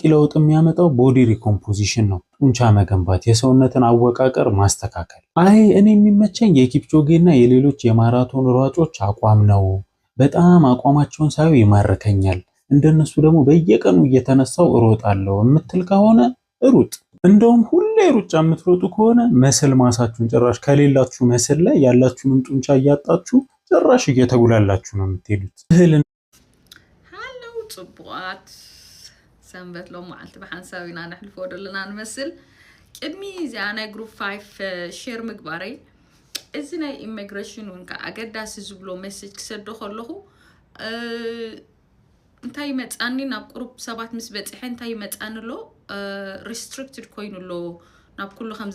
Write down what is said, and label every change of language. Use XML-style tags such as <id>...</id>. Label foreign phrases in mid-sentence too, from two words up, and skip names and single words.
<am>ለውጥ የሚያመጣው</am> <en>body recomposition</en> <am>ነው። ጡንቻ መገንባት፣ የሰውነትን አወቃቀር ማስተካከል። አይ እኔ የሚመቸኝ የኪፕቾጌና የሌሎች የማራቶን ሯጮች አቋም ነው። በጣም አቋማቸውን ሳይው ይማርከኛል። እንደነሱ ደግሞ በየቀኑ እየተነሳው እሮጣለሁ የምትል ከሆነ ሩጥ። እንደውም ሁሌ ሩጫ የምትሮጡ ከሆነ መስል ማሳችሁን ጭራሽ ከሌላችሁ መስል ላይ ያላችሁንም ጡንቻ እያጣችሁ ጭራሽ እየተጉላላችሁ ነው የምትሄዱት።</am> <ti>ሃሎ ጽቡቃት ሰንበት ሎ ማዓልቲ በሓንሳቢና ነሕልፎ ደለና ንመስል ቅድሚ እዚኣ ናይ ግሩፕ 5 ሼር ምግባረይ እዚ ናይ ኢሚግሬሽን እውን ከዓ ኣገዳሲ ዝብሎ ሜሴጅ ክሰዶ ከለኹ እንታይ መፃኒ ናብ ቁሩብ ሰባት ምስ በፅሐ እንታይ መፃኒ ሎ restricted ኮይኑሎ ናብ ኩሉ ከም</ti>